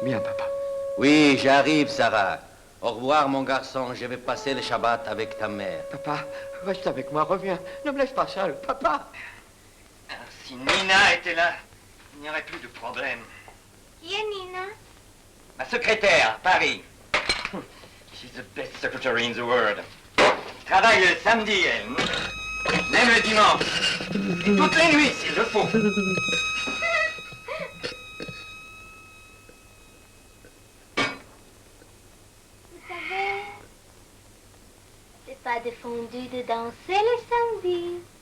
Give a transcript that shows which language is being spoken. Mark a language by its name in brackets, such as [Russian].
[French] Bien, papa. Oui, j'arrive, Sarah. Au revoir, mon garçon. Je vais passer le Shabbat avec ta mère. Papa, reste avec moi, reviens. Ne me laisse pas seul, papa. Si Nina était là, il n'y aurait plus de problème. Qui est Nina? Ma secrétaire, Paris. [English] She's the best secretary in the world. [French] Travaille le samedi, elle. Même le dimanche. Et toutes les nuits, s'il le faut. Vous savez, c'est pas défendu de danser le samedi.